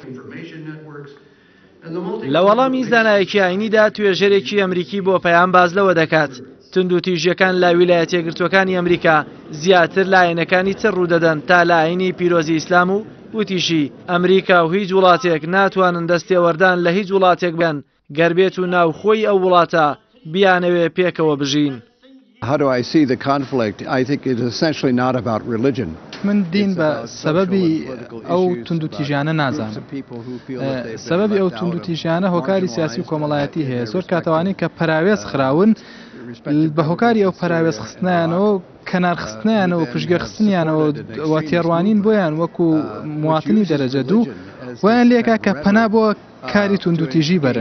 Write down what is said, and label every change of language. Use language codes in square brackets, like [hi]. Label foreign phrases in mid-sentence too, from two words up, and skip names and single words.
[ckb] لە وەڵامی زانایەکی ئاینیدا توێژەرێکی ئەمریکی بۆ پەیام باز لەوە دەکات توندوتیژیەکان لە ویلایەتە یەکگرتووەکانی ئەمریکا زیاتر لە ئاینەکانی چ ڕوودەدەن تا لە ئاینی پیرۆزی ئیسلام و وتیشی ئەمریکا و هیچ وڵاتێک ناتوانن دەستێوەردان لە هیچ وڵاتێک بن گەربێت و ناوخۆی ئەو وڵاتە بیانەوێ پێکەوە بژین. [en] How do I see the conflict? I think it is essentially not about religion. [ckb] من دین بە سەبەبی ئەو توندوتیژیانە نازانم. سەبەبی ئەو توندوتیژیانە هۆکاری سیاسی و کۆمەڵایەتی هەیە. زۆر کاتەوانی کە پەراوێز خراون بە هۆکاری ئەو پەراوێز خستنیانەوە کەنارخستنیانەوە پشگەخستنیانەوە و تێڕوانین بۆیان وەکو مواتنی دەرەجە دوو ویان لێکا کە پەنا بۆ کاری توندوتیژی بەرن.